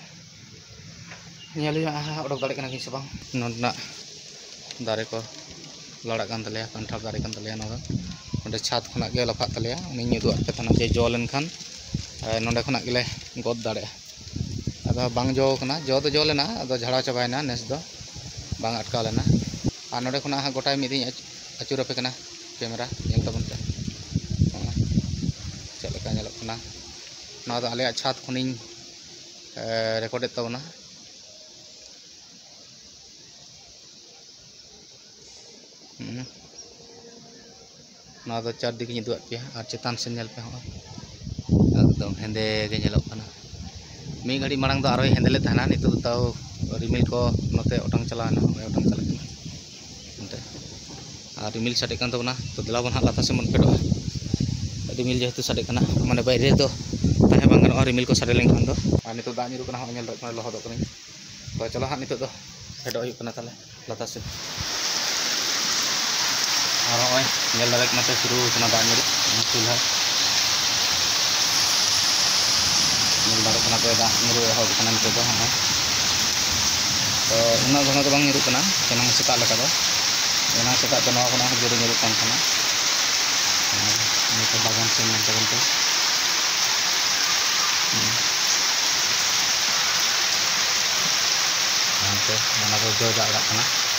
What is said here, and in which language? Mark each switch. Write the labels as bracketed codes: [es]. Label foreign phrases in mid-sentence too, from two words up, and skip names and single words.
[sat] नेल हा ओडक दाड़े कना कि से बांग नोडना दारे को लड़ा कान तलेया कंठार दारे कान तलेया नोडा ओंडे छात खना गे लफा तलेया उनी निदु आपे तना जे जो लेनखान नोडे खना गेले गद दाड़े अदो बांग जो कना जो तो जो लेना अदो झाड़ा चाबायना नेस दो बांग अटका लेना और नोडे खना हा गोटाय मिदिन अचुर आपे कना कैमरा नेल तबन पे चेक लेका नेलोक कना ना दो आले छात खनिन रेकॉर्ड तबना ना दो चार दिक निदु पे और चेतान से नेल पे हो एकदम हेंदे गे नेलोक कना मी घड़ी मांग दो आरो हेंदेले थाना नितो ताव रिमिल को नोते ओटांग चलाना ओटांग चला अंते और रिमिल सटे कान तबना तो दिला बन लाता से मन पेडो रिमिल जेहेतु सटे कना माने बाहरे तो ताहे बांग गनो रिमिल को सटे लेंखान दो और नितो दा निरु कना हो नेल रकना लहद कनी तो चलो हा नितो दो हेडो हुई कना ताले लाता से और ओय नेल रकना ते शुरू कना दा निरु चूल्हा नेल दाड़े कना पे दा निरु एहब कना नितो दो हा तो उना घना तो बांग निरु कना एनांग सेता लेका दो एनांग सेता तो नवा कना जोरे निरु कान कना नितो बागान से नेल तबन पे अंते मना को जो जा अड़ा कना